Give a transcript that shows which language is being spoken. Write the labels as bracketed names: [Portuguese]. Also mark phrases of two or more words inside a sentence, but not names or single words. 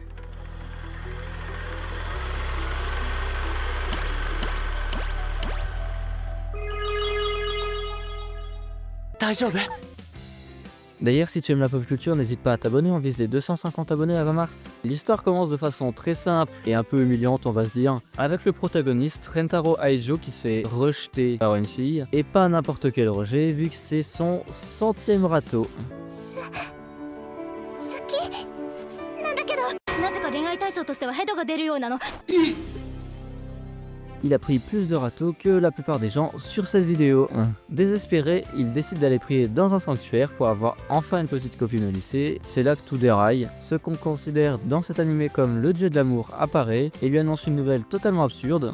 [French] D'ailleurs, si tu aimes la pop culture, n'hésite pas à t'abonner, on vise les 250 abonnés avant mars. L'histoire commence de façon très simple et un peu humiliante, on va se dire, avec le protagoniste Rentaro Aijo qui se fait rejeter par une fille, et pas n'importe quel rejet vu que c'est son 100e râteau. [Japanese] 好きなんだけど、なぜか恋愛対象としてはヘドが出るようなの。 [French] Il a pris plus de râteaux que la plupart des gens sur cette vidéo. Désespéré, il décide d'aller prier dans un sanctuaire pour avoir enfin une petite copine au lycée. C'est là que tout déraille. Ce qu'on considère dans cet animé comme le dieu de l'amour apparaît et lui annonce une nouvelle totalement absurde.